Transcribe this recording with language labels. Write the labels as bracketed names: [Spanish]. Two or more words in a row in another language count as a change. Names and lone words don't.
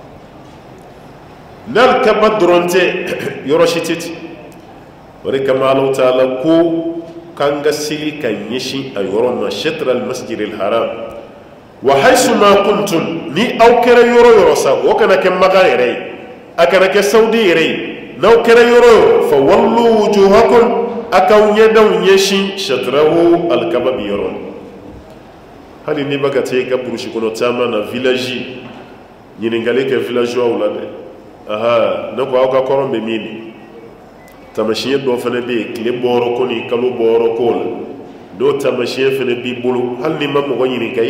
[Bambara] n'alikaba dɔrɔn tɛ yɔrɔ si tɛ ten o de kama Alahu Taala ko k'an ka seli ka ɲɛsin a yɔrɔ ma [Arabic] شطر المسجد الحرام وحيث ما كنتم [Bambara] ni aw kɛra yɔrɔ yɔrɔ sa o kana kɛ Maka yɛrɛ ye a kana kɛ Saudi yɛrɛ ye n'aw kɛra yɔrɔ yɔrɔ [Arabic] فولوا وجوهكم [Bambara] a k'aw ɲɛdaw ɲɛsin shatrahu alikaba bi yɔrɔ hali n'i bɛ ka taa i ka burusi kɔnɔ taama na village ɲininkali kɛ villageois la dɛ aha ne ko aw ka kɔrɔn bɛ min de tamasiyɛn dɔ fana bɛ yen tile bɔyɔrɔ ko ni kalo bɔyɔrɔ ko la n'o tamasiyɛn fana b'i bolo hali n'i ma mɔgɔ ɲininka i